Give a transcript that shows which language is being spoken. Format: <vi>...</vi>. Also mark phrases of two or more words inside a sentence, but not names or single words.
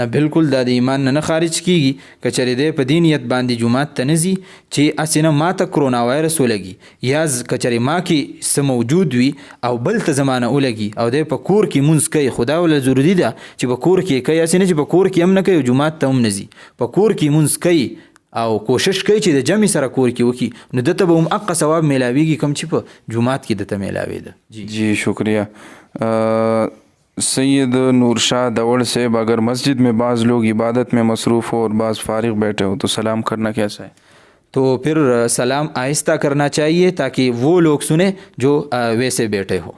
<ps>نه بالکل دا د ایمان نه خارج کیږي که چېرې دی په دې نیت باندې جمعات ته نه ځي چې هسې نه ما ته کرونا وایرس ولګي یا که چېرې ما کې څه موجود وي او بل ته زمانه ولګي او دی په کور کې مونځ کوي خو دا وله ضروري ده چې په کور کې کوي هسې نه چې په کور کې هم نه کوي جمعات ته هم نه ځي په کور کې مونځ کوي او کوشش کوي چې د جمع سره کور کې وکړي نو دته به هم حق ثواب میلاویږي کوم چې په جمعات کې دته میلاویده.</ps> <ur>جی شکریہ. سید نور شاہ دور صاحب اگر مسجد میں بعض لوگ عبادت میں مصروف ہو اور بعض فارغ بیٹھے ہو تو سلام کرنا کیسا ہے؟ تو پھر سلام آہستہ کرنا چاہیے تاکہ وہ لوگ سنیں جو ویسے بیٹھے ہو.</ur>